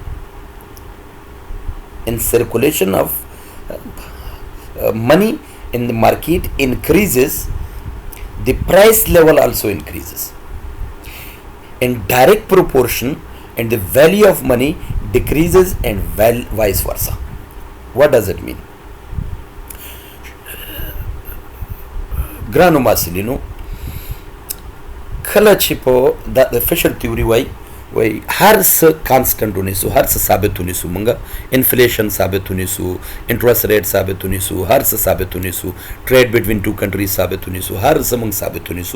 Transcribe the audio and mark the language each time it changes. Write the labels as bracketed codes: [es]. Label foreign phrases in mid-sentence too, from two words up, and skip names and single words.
[en] In circulation of money in the market increases, the price level also increases. in direct proportion and the value of money decreases and vice versa. What does it mean? [ps] ګرانو محصلینو، کله چې په د فشر تیوري وای هر څه کانسټنټ ونیسو، هر څه ثابت ونیسو، مونږه انفلیشن ثابت ونیسو، [en] interest rate [ps] ثابت ونیسو، هر څه ثابت ونیسو، [en] trade between two countries [ps] ثابت ونیسو، هر څه مونږ ثابت ونیسو.